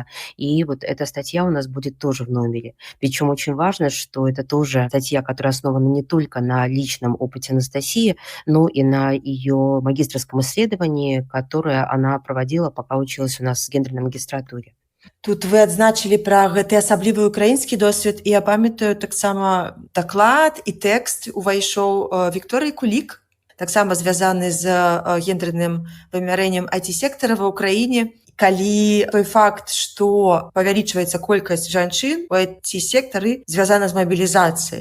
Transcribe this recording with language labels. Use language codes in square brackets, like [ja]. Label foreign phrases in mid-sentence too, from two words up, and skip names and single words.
[ru] И вот эта статья у нас будет тоже в номере. Причем очень важно, что это тоже статья, которая основана не только на личном опыте Анастасии, но и на ее магистерском исследовании, которое она проводила, пока училась у нас в гендерной магистратуре. [be] Тут вы адзначылі пра гэты асаблівы ўкраінскі досвед, і я памятаю таксама даклад і тэкст увайшоў Вікторыі Кулік, таксама звязаны з гендерным вымярэннем IT-сектара ва ўкраіне. Калі той факт, што павялічваецца колькасць жанчын у IT-сектары, звязана з мабілізацыяй.